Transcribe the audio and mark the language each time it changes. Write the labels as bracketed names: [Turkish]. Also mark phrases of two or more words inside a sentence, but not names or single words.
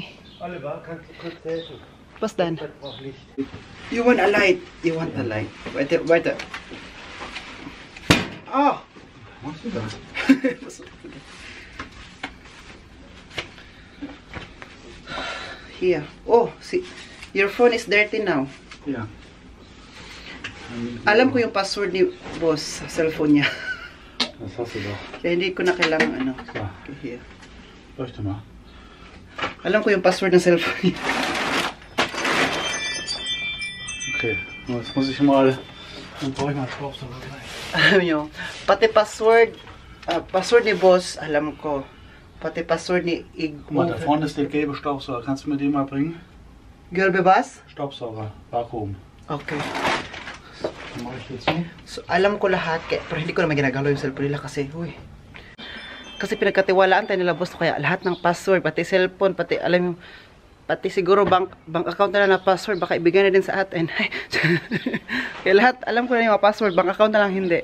[German] Oliver, kannst du kurz helfen? Was dann? Das braucht Licht. [English] You want a light? You want a light? [German] Weiter. Oh! Was machst du da? [English] Here. Oh, see, your phone is dirty now. [German] Ja. [Filipino] Alam ko yung password ni boss sa cellphone niya. [German] Das hast du doch. [Filipino] Kaya hindi ko na kailangan ano. So. [English] Okay, here. [German] Leuchte mal. [Filipino] Alam ko yung password ng cellphone niya. [German] Okay, jetzt muss ich mal. Dann brauche ich mal Staubsauger gleich. [Filipino] Alam nyo, pati password ni boss, alam ko. Pati password ni [German] Guck mal, da vorne ist der gelbe Staubsauger. Kannst du mir den mal bringen? Gelbe was? Staubsauger, Vakuum. Okay. [Filipino] So, alam ko lahat, pero hindi ko naman ginagalaw yung cellphone nila kasi, kasi pinagkatiwalaan tayo nila boss, kaya lahat ng password, pati cellphone, pati alam yung, pati siguro [English] bank account [Filipino] na password, baka ibigay na din sa atin. Kaya lahat, alam ko na yung mga password, [English] bank account [Filipino] na lang hindi.